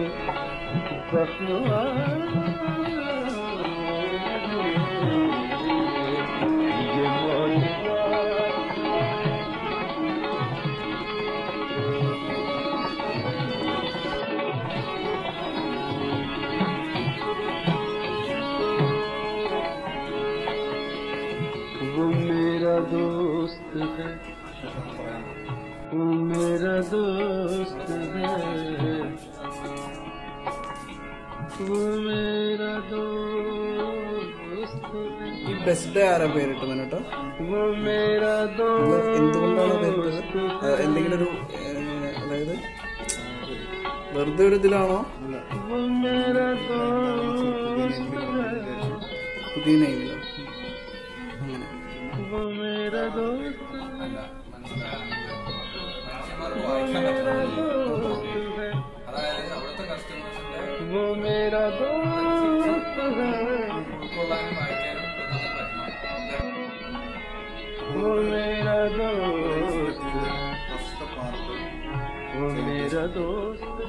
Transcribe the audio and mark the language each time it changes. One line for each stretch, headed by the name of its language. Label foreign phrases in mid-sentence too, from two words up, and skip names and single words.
Hindi: बखवा ये वो मेरा दोस्त है, वो मेरा दोस्त है, वो मेरा दोस्त है।
Malayalam: ഈ ബെസ്റ്റ് ആരാ പേരിട്ടത് കേട്ടോ?
Hindi: वो मेरा
Malayalam: എന്തുകൊണ്ടാണ്
Hindi: दोस्त
Malayalam: പേരിട്ടത്? എന്തെങ്കിലും ഒരു അതായത് വെറുതെ ഒരു ഇതിലാണോ?
Hindi: वो मेरा दोस्त है,
Malayalam: പുതിയ നെയ്മിലോ? അങ്ങനെ
Hindi: वो मेरा दोस्त है, वो मेरा दोस्त है, वो मेरा दोस्त है, वो मेरा दोस्त है, वो मेरा दोस्त,